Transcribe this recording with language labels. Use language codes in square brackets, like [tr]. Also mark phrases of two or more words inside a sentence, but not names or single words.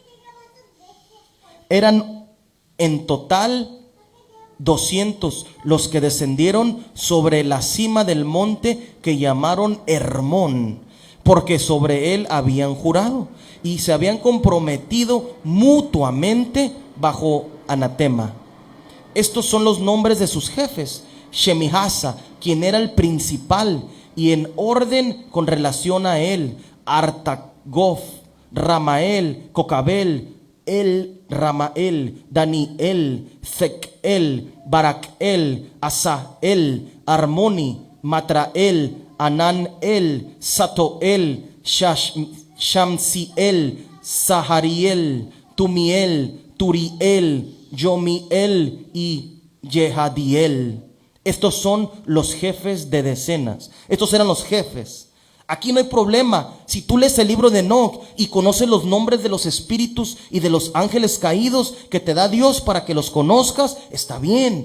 [es] Eran en total 200 los que descendieron sobre la cima del monte que llamaron Hermón, porque sobre él habían jurado y se habían comprometido mutuamente bajo anatema. Estos son los nombres de sus jefes: Shemihasa, quien era el principal, y en orden con relación a él, Artagof, Ramael, Cocabel, Ramael, Daniel, Zekel, Barakel, Asael, Armoni, Matrael, Ananel, Satoel, Shamsiel, Sahariel, Tumiel, Turiel, Yomiel y Jehadiel. Estos son los jefes de decenas. Estos eran los jefes. Aquí no hay problema. Si tú lees el libro de Enoc y conoces los nombres de los espíritus y de los ángeles caídos que te da Dios para que los conozcas, está bien.